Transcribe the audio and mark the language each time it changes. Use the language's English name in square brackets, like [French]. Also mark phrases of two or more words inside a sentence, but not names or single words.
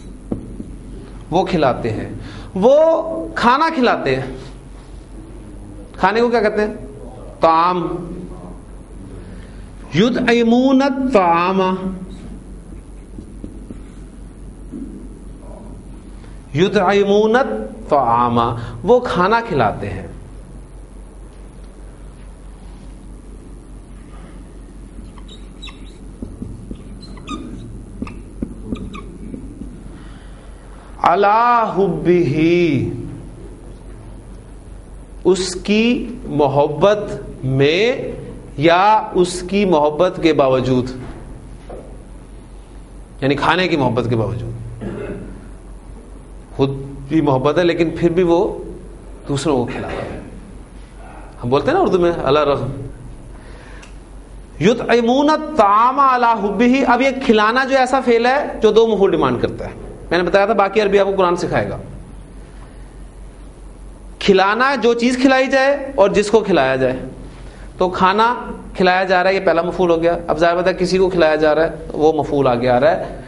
[Urdu] وہ کھلاتے ہیں، وہ کھانا کھلاتے ہیں. کھانے کو کیا کہتے ہیں؟ طعام. [Arabic] یطعمون الطعام، یطعمون الطعام، [Urdu] وہ کھانا کھلاتے ہیں. [Arabic] علی حبہ، [Urdu] اس کی محبت میں یا اس کی محبت کے باوجود، یعنی کھانے کی محبت کے باوجود. خود بھی محبت ہے لیکن پھر بھی وہ دوسروں کو کھلاتا ہے. ہم بولتے ہیں نا اردو میں [Arabic] علی رغم. یطعمون الطعام علی حبہ. [Urdu] اب یہ کھلانا جو ایسا فعل ہے جو دو مفعول ڈیمانڈ کرتا ہے. میں نے بتایا تھا باقی عربی آپ کو قرآن سکھائے گا. کھلانا جو چیز کھلائی جائے اور جس کو کھلایا جائے. تو کھانا کھلایا جا رہا ہے، یہ پہلا مفعول ہو گیا. اب ظاہر بات ہے کسی کو کھلایا جا رہا ہے وہ مفعول آگے آ رہا ہے.